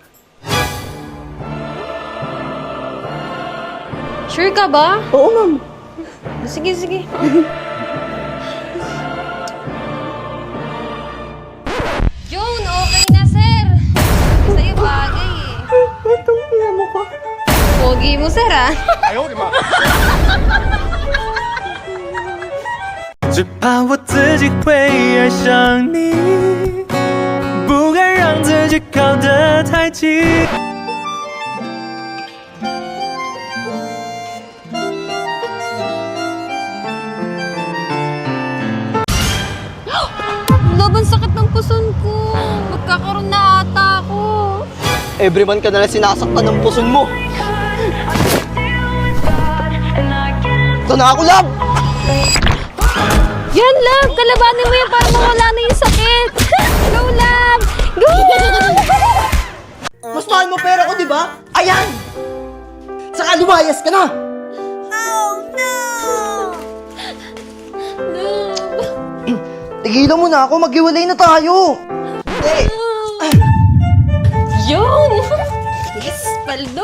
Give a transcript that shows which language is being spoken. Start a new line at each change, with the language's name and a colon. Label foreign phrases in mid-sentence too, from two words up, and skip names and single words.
Filipino: Sure ka ba? Oo, ma'am. Sige, sige. June, okay na, sir. Sa'yo bagay, eh. Etong pinamo ko. Pogi mo, sir, ah.
Chinese: 只怕我自己会爱上你，不敢让自己靠得太近。
Filipino: Laban sakit ng puson ko. Magkakaroon na ata ako.
English: Every month
Filipino: ka nalang sinasaktan ng puson mo. Ito na ako, Lab! Yan, love. Kalabanin mo yan para mawala na yung sakit. Go, love. Go! Mas mahal mo pera ko, di ba? Ayan! Saka lumayas ka na! Love. Tigilan mo na ako, maghiwalay na tayo! Eh, Yun! Yes, paldo.